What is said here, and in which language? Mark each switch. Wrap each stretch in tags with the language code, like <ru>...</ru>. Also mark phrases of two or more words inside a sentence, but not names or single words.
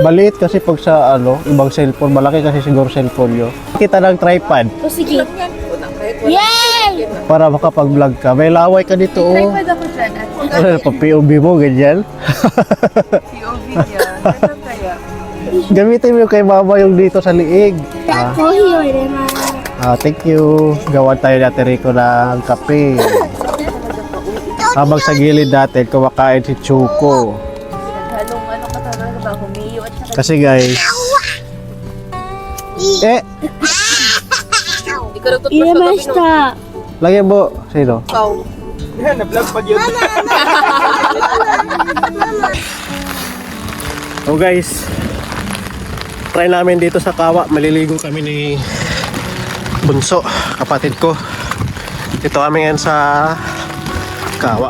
<tl>maliit kasi pag sa ibang cellphone, malaki kasi siguro cellphone nyo. Kita ng tripod. O sige. Yay! Para makapag-vlog ka. May laway ka dito, oh. Tripod ako dyan. Ano, pa-POV mo, ganyan. POV niya. Ano kaya? Gamitin mo yung kay mama yung dito sa liig. Ah,</tl> <ja>コーヒーを入れます。</ja> <en>thank you.</en> <tl>Gawan tayo dati Rico ng kape. Habang sa gilid natin, kumakain si Chuko. Halong ano ka talaga ba? Humiyo at saka Kasi guys,</tl> <ja>入れました。</ja> <tl>lagyan mo. Sino? Yan, na-vlog pa yun. So guys, try namin dito sa Kawa. Maliligo kami ni Bunso, kapatid ko. Dito kami ngayon sa Kawa.</tl>